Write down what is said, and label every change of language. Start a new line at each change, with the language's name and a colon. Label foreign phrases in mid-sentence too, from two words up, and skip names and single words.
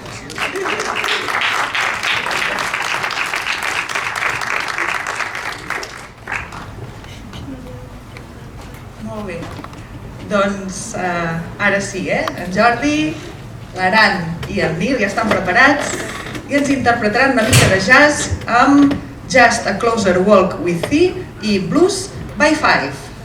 Catalan: Molt bé. Doncs ara sí, en Jordi, l'Aran i el Nil ja estan preparats i ens interpretaran una mica de jazz amb Just a Closer Walk with Thee i Blues by Five.